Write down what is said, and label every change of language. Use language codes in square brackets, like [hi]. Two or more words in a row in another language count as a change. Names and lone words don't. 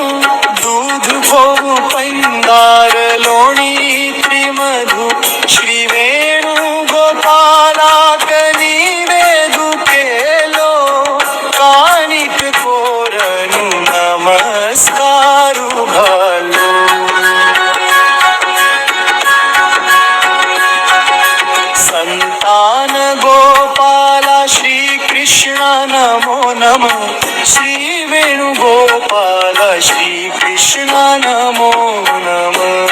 [kok] दूध भोगू पंडार लोणी त्रिमधु श्री वेणुगोपाला कनिवेदु केलो काणिक कोरनु नमस्कारु घालो. [sa] संतान गोपाला श्री कृष्ण नमो नमः. श्री वेणुगोपाला श्री कृष्ण नमो नमः.